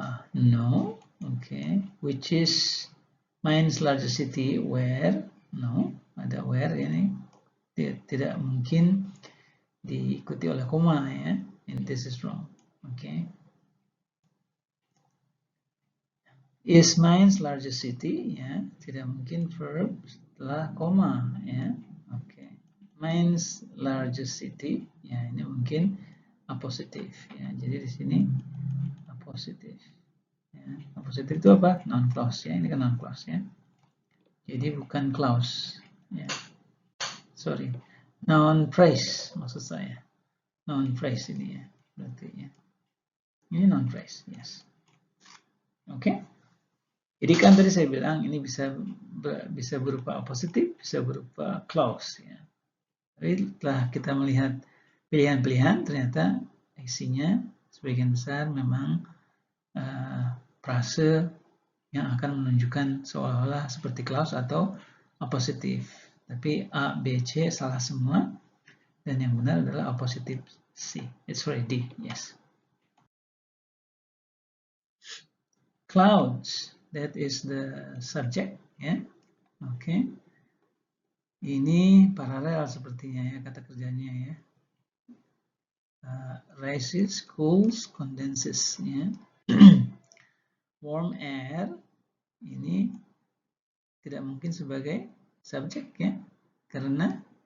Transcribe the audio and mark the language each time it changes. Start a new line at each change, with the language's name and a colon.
English: No. Oke. Which is means largest city?
Indonesian: Where? No. Ada where ini. Tidak mungkin diikuti oleh koma ya.
English: And this is wrong.
Indonesian: Oke.
English: Is means largest city ya.
Indonesian: Tidak mungkin verb setelah koma ya. Oke.
English: Means largest city
Indonesian: ya, ini mungkin apositif ya. Jadi di sini apositif ya. Apositif itu apa? Non clause ya. Ini kan non clause ya. Jadi bukan clause ya. Sorry. Non phrase maksud saya. Non phrase ini ya. Berarti ya. Ini non phrase, yes. Oke. Jadi kan tadi saya bilang ini bisa berupa positif, bisa berupa clause ya. Tapi setelah kita melihat pilihan-pilihan, ternyata isinya sebagian besar memang frase yang akan menunjukkan seolah-olah seperti clause atau positif. Tapi A, B, C salah semua, dan yang benar adalah positif C.
English: It's right, D, yes. Clouds, that is the subject ya.
Indonesian: Oke. Ini paralel sepertinya ya kata kerjanya ya.
English: Rises, cools, condenses
Indonesian: ya. Warm air ini tidak mungkin sebagai subjek ya, karena